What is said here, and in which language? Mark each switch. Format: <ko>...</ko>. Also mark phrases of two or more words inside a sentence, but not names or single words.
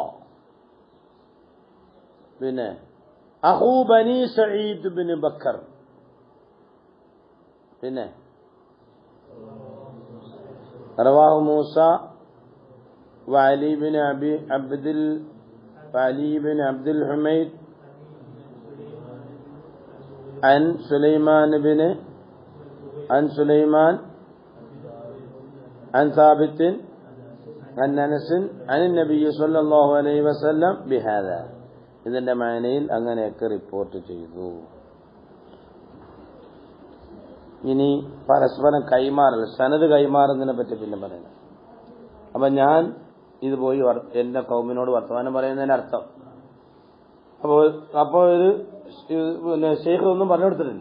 <ar>പിന്നെ أخو بني سعيد بن بكر പിന്നെ رواه موسى وعلي بن عبد الحميد عن سليمان عن ثابت عن أنس عن النبي صلى الله عليه وسلم بهذا</ar> <ml>ഇതിന്റെ മാനയിൽ അങ്ങനെയൊക്കെ റിപ്പോർട്ട് ചെയ്തു. ഇനി പരസ്പരം കൈമാറൽ സനത് കൈമാറുന്നതിനെ പറ്റി പിന്നെ പറയുന്നത്. അപ്പൊ ഞാൻ ഇത് പോയി എന്റെ കൗമിനോട് വർത്തമാനം പറയുന്നതിന്റെ അർത്ഥം അപ്പോൾ ഒരു പിന്നെ ശൈഖ് ഒന്നും പറഞ്ഞു കൊടുത്തിട്ടില്ല.</ml>